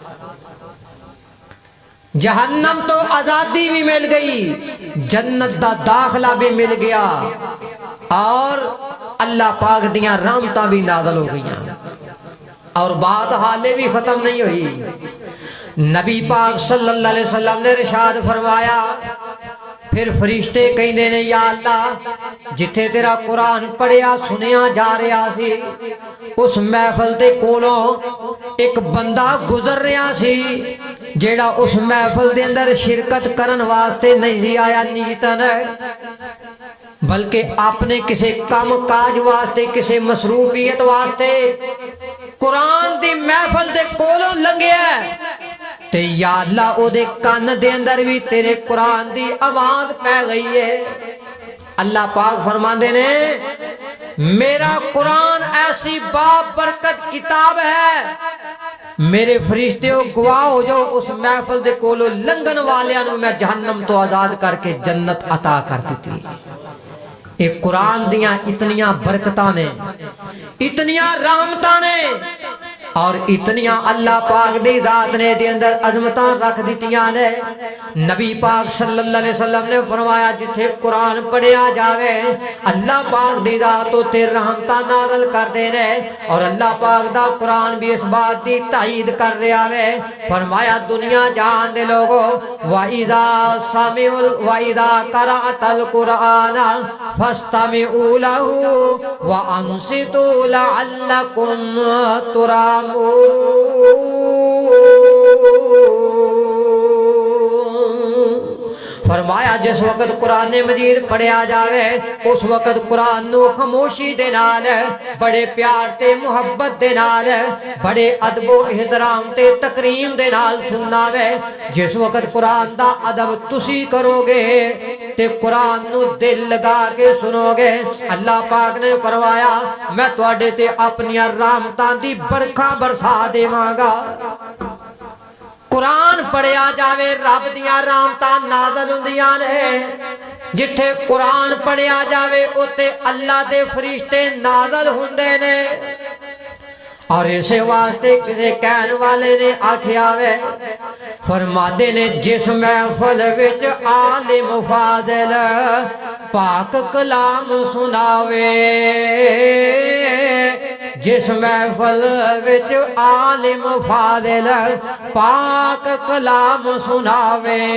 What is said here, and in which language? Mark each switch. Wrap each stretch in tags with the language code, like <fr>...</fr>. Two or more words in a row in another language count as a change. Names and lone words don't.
<pa>جہنم تو آزادی بھی مل گئی جنت دا داخلہ بھی مل گیا اور اللہ پاک دیاں رحمتاں بھی نازل ہو گئیاں اور بات حالے بھی ختم نہیں ہوئی نبی پاک</pa> <ar>صلی اللہ علیہ وسلم</ar> <pa>نے ارشاد فرمایا پھر فرشتے کہندے نے یا اللہ جتھے تیرا قرآن پڑھیا سنیا جا رہا سی اس محفل دے کولوں ایک بندہ گزر رہا سی جیڑا اس محفل دے اندر شرکت کرن واسطے نہیں سی آیا نیتن بلکہ اپنے کسی کام کاج واسطے کسی مصروفیت واسطے قرآن دی محفل دے کولوں لنگیا تے یا اللہ او دے کان دے اندر بھی تیرے قرآن دی آواز پہ گئی ہے اللہ پاک فرماندے نے میرا قرآن ایسی بابرکت کتاب ہے میرے فرشتے گواہ ہو جو اس محفل دے کولو لنگن والیاں میں جہنم تو آزاد کر کے جنت عطا کر دیتی ایک قرآن دیاں اتنیاں برکتاں نے اتنیاں رحمتاں نے اور اتنیاں اللہ پاک دی ذات نے دے اندر عظمتاں رکھ دیتیاں نے نبی پاک</pa> <ar>صلی اللہ علیہ وسلم</ar> <pa>نے فرمایا جتھے قرآن پڑھیا جاوے اللہ پاک دی ذات تے رحمتاں نازل کر دے نے اور اللہ پاک دا قرآن بھی اس بات دی تائید کر رہا ہے فرمایا دنیا جہان دے لوگو</pa> <ar>وَإِذَا قَرَأْتَ الْقُرْآنَ فَاسْتَمِعُوا لَهُ وَأَنصِتُوا لَعَلَّكُمْ تُرْحَمُونَ</ar> <pa>فرمایا جس وقت قرآن مجید پڑھیا جاوے اس وقت قرآن نو خاموشی دے نال بڑے پیار تے محبت دے نال بڑے ادب و احترام تے تکریم دے نال سننا وے جس وقت قرآن دا ادب تسی کرو گے تے قرآن نو دل لگا کے سنو گے اللہ پاک نے فرمایا میں تواڈے تے اپنی رحمتاں دی برکھا برسا دیواں گا قرآن پڑھیا جاوے رب دیاں رحمتاں نازل ہوندیاں نے جتھے قرآن پڑھیا جاوے اوتے اللہ دے فرشتے نازل ہوندے نے اور اسے واسطے کسے کہن والے نے آکھیا وے فرماتے نے جس محفل وچ عالم فاضل پاک کلام سناوے جس محفل وچ عالم فاضل پاک کلام سناوے</pa>